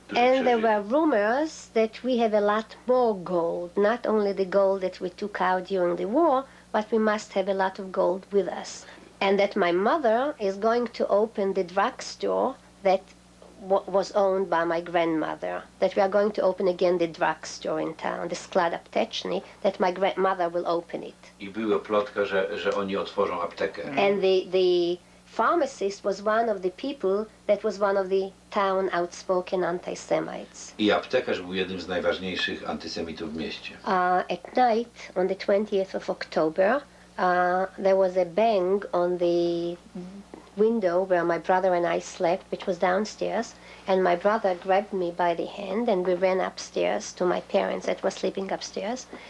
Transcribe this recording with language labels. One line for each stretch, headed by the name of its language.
English: And there were rumors that we have a lot more gold, not only the gold that we took out during the war, but we must have a lot of gold with us. And that my mother is going to open the drugstore that was owned by my grandmother, that we are going to open again the drugstore in town, the sklad apteczny, that my grandmother will open it.
Polish: I była plotka, że oni otworzą aptekę.
English: And the pharmacist was one of the people that was one of the town outspoken anti-Semites.
Polish: I aptekarz był jednym z najważniejszych antysemitów w mieście.
English: At night, on the 20th of October, there was a bang on the window where my brother and I slept, which was downstairs, and my brother grabbed me by the hand and we ran upstairs to my parents that were sleeping upstairs.